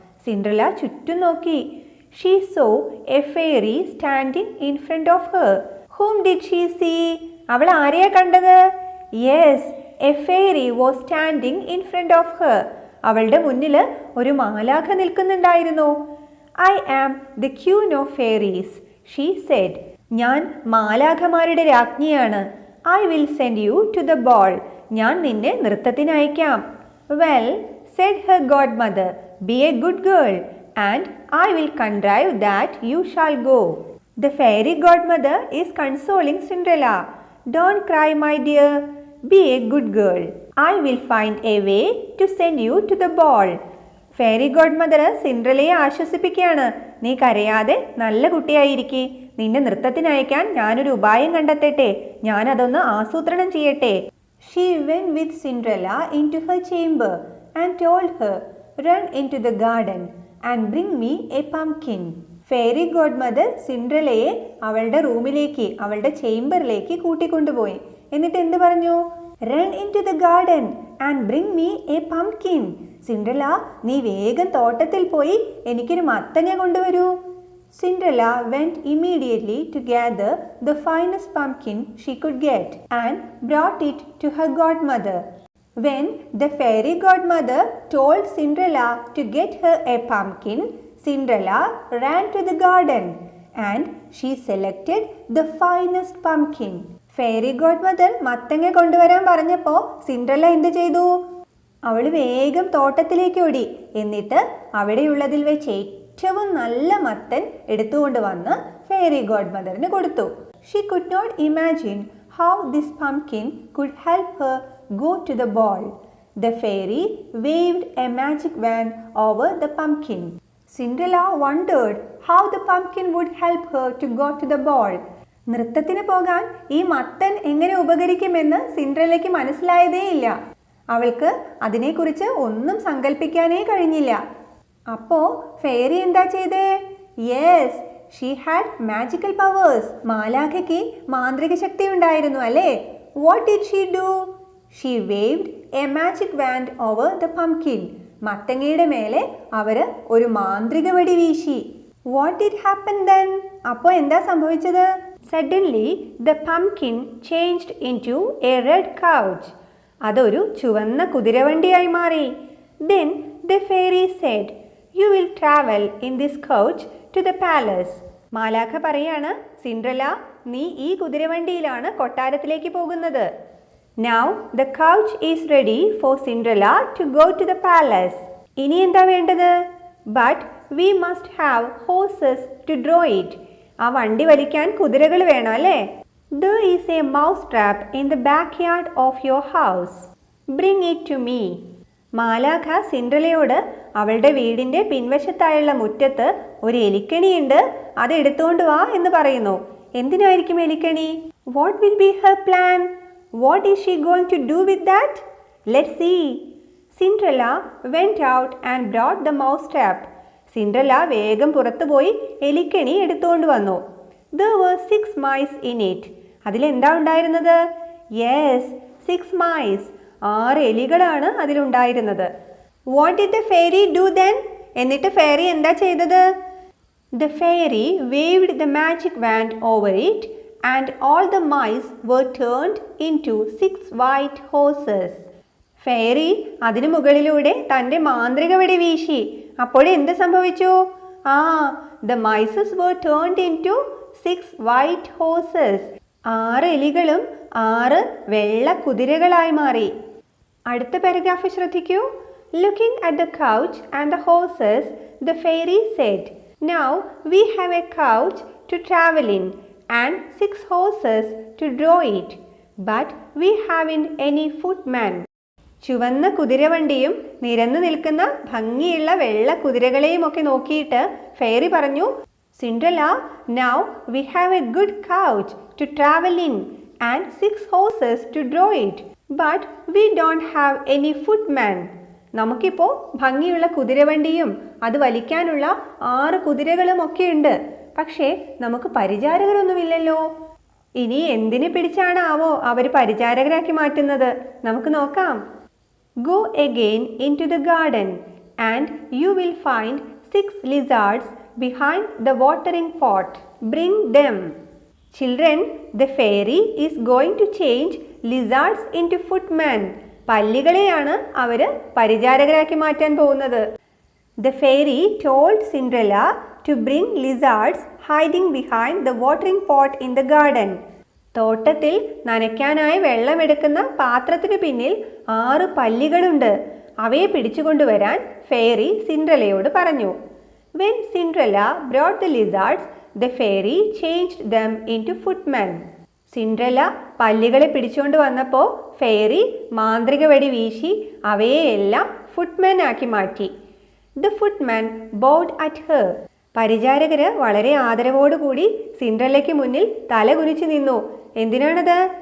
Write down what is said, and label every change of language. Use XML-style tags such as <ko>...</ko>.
<ml>Cinderella ചുറ്റും നോക്കി.</ml> <en>She saw a fairy standing in front of her. Whom did she see?</en> <ml>അവൾ ആരെയാ കണ്ടത്?</ml> <en>Yes, a fairy was standing in front of her.</en> <ml>അവളുടെ മുന്നിൽ ഒരു മാലാഖ നിൽക്കുന്നുണ്ടായിരുന്നു.</ml> <en>I am the queen of fairies, she said.</en> <ml>ഞാൻ മാലാഖമാരുടെ രാജ്ഞിയാണ്.</ml> <en>I will send you to the ball.</en> <ml>ഞാൻ നിന്നെ നൃത്തത്തിന് അയക്കാം.</ml> <en>Well, said her godmother, be a good girl and I will contrive that you shall go. The fairy godmother is consoling Cinderella. Don't cry, my dear. Be a good girl. I will find a way to send you to the ball.</en> <ml>Fairy God mother സിൻഡ്രലയെ ആശ്വസിപ്പിക്കുകയാണ്. നീ കരയാതെ നല്ല കുട്ടിയായിരിക്കെ. നിന്നെ നൃത്തത്തിനയക്കാൻ ഞാനൊരു ഉപായം കണ്ടെത്തട്ടെ. ഞാനതൊന്ന് ആസൂത്രണം ചെയ്യട്ടെ.</ml> <en>She went with Cinderella into her chamber and told her, run into the garden and bring me a pumpkin.</en> <ml>Fairy God mother സിൻഡ്രലയെ അവളുടെ റൂമിലേക്ക്, അവളുടെ ചേംബറിലേക്ക് കൂട്ടിക്കൊണ്ടുപോയി. എന്നിട്ട് എന്ത് പറഞ്ഞു?</ml> <en>Run into the garden and bring me a pumpkin.</en> <ml>Cinderella, നീ വേഗം തോട്ടത്തിൽ പോയി എനിക്കൊരു മത്തങ്ങ കൊണ്ടുവരൂ.</ml> <en>Cinderella went immediately to gather the finest pumpkin she could get and brought it to her godmother. When the fairy godmother told Cinderella to get her a pumpkin, Cinderella ran to the garden and she selected the finest pumpkin.</en> <ml>Fairy God mother മത്തങ്ങ കൊണ്ടുവരാൻ പറഞ്ഞപ്പോൾ Cinderella എന്ത് ചെയ്തു? അവൾ വേഗം തോട്ടത്തിലേക്ക് ഓടി. എന്നിട്ട് അവിടെയുള്ളതിൽ വെച്ച് ഏറ്റവും നല്ല മത്തൻ എടുത്തുകൊണ്ട് വന്ന് ഫെയറി ഗോഡ് മദറിന് കൊടുത്തു.</ml> <en>She could not imagine how this pumpkin could help her go to the ball. The fairy waved a magic wand over the pumpkin. Cinderella wondered how the pumpkin would help her to go to the ball.</en> <ml>നൃത്തത്തിന് പോകാൻ ഈ മത്തൻ എങ്ങനെ ഉപകരിക്കുമെന്ന് സിൻഡ്രല്ലയ്ക്ക് മനസ്സിലായതേയില്ല. അവൾക്ക് അതിനെക്കുറിച്ച് ഒന്നും സങ്കല്പിക്കാനേ കഴിഞ്ഞില്ല. അപ്പോൾ ഫെയറി എന്താ ചെയ്തേ?</ml> <en>Yes, she had magical powers.</en> <ml>മാലാഖയ്ക്ക് മാന്ത്രിക ശക്തി ഉണ്ടായിരുന്നു അല്ലേ?</ml> <en>What did she do? She waved a magic wand over the pumpkin.</en> <ml>മത്തങ്ങയുടെ മേലെ അവർ ഒരു മാന്ത്രിക വടി വീശി.</ml> <en>What did happen then?</en> <ml>അപ്പോൾ എന്താ സംഭവിച്ചത്?</ml> <en>Suddenly the pumpkin changed into a red couch.</en> <ml>അതൊരു ചുവന്ന കുതിരവണ്ടിയായി മാറി.</ml> <en>Then the fairy said, you will travel in this coach to the palace.</en> <ml>മാലാഖ പറയാണ്, സിൻഡ്രല്ല, നീ ഈ കുതിരവണ്ടിയിലാണ് കൊട്ടാരത്തിലേക്ക് പോകുന്നത്.</ml> <en>Now the couch is ready for Cinderella to go to the palace.</en> <ml>ഇനി എന്താ വേണ്ടത്?</ml> <en>But we must have horses to draw it.</en> <ml>ആ വണ്ടി വലിക്കാൻ കുതിരകൾ വേണം അല്ലേ?</ml> <en>There is a mouse trap in the backyard of your house. Bring it to me.</en> <ml>മാലാഖ സിൻഡ്രലയോട് അവളുടെ വീടിന്റെ പിൻവശത്തായുള്ള മുറ്റത്ത് ഒരു എലിക്കണിയുണ്ട്, അത് എടുത്തുകൊണ്ട് വാ എന്ന് പറയുന്നു. എന്തിനായിരിക്കും എലിക്കണി?</ml> <en>What will be her plan? What is she going to do with that? Let's see. Cinderella went out and brought the mouse trap.</en> <ml>Cinderella വേഗം പുറത്തുപോയി എലിക്കണി എടുത്തുകൊണ്ട് വന്നു.</ml> <en>There were 6 mice in it.</en> <ml>അതിലെന്താ ഉണ്ടായിരുന്നത്?</ml> <en>Yes, 6 mice.</en> <ml>6 എലികളാണ് അതിലുണ്ടായിരുന്നത്.</ml> <en>What did the fairy do then?</en> <ml>എന്നിട്ട് fairy എന്താ ചെയ്തത്?</ml> <en>The fairy waved the magic wand over it and all the mice were turned into 6 white horses.</en> <ml>Fairy അതിനു മുകളിലൂടെ തൻ്റെ മാന്ത്രിക വടി വീശി. അപ്പോഴെന്ത് സംഭവിച്ചു?</ml> <en>the mice were turned into 6 white horses.</en> <ml>6 എലികളും 6 വെള്ള കുതിരകളായി മാറി. അടുത്ത പാരഗ്രാഫ് ശ്രദ്ധിക്കൂ.</ml> <en>Looking at the couch and the horses, the fairy said, now we have a couch to travel in and 6 horses to draw it, but we haven't any footman.</en> <ml>ചുവന്ന കുതിരവണ്ടിയും നിരന്നു നിൽക്കുന്ന ഭംഗിയുള്ള വെള്ള കുതിരകളെയും ഒക്കെ നോക്കിയിട്ട് ഫെയറി പറഞ്ഞു, Cinderella,</ml> <en>now we have a good couch to travel in and 6 horses to draw it, but we don't have any footman.</en> <ml>നമുക്കിപ്പോൾ ഭംഗിയുള്ള കുതിരവണ്ടിയും അത് വലിക്കാനുള്ള 6 കുതിരകളും ഒക്കെ ഉണ്ട്, പക്ഷേ നമുക്ക് പരിചാരകരൊന്നുമില്ലല്ലോ. ഇനി എന്തിനെ പിടിച്ചാണാവോ അവർ പരിചാരകരാക്കി മാറ്റുന്നത്? നമുക്ക് നോക്കാം.</ml> <en>Go again into the garden and you will find 6 lizards behind the watering pot. Bring them. Children, the fairy is going to change lizards into footmen.</en> <ml>പല്ലികളെയാണ് അവർ പരിചാരകരാക്കി മാറ്റാൻ പോകുന്നത്.</ml> <en>The fairy told Cinderella to bring lizards hiding behind the watering pot in the garden.</en> <ml>തോട്ടത്തിൽ നനയ്ക്കാനായി വെള്ളമെടുക്കുന്ന പാത്രത്തിന് പിന്നിൽ 6 പല്ലികളുണ്ട്. അവയെ പിടിച്ചുകൊണ്ടുവരാൻ fairy സിൻഡ്രലയോട് പറഞ്ഞു.</ml> <en>When Cinderella brought the lizards, the fairy changed them into footmen.</en> <ml>Cinderella പല്ലികളെ പിടിച്ചുകൊണ്ട് വന്നപ്പോൾ fairy മാന്ത്രിക വെടി വീശി അവയെല്ലാം ഫുട്മെൻ ആക്കി മാറ്റി.</ml> <en>The footman bowed at her.</en> <ml>പരിചാരകര് വളരെ ആദരവോടുകൂടി സിൻഡ്രല്ലയ്ക്ക് മുന്നിൽ തല കുനിച്ചു നിന്നു. എന്തിനാണത്?</ml>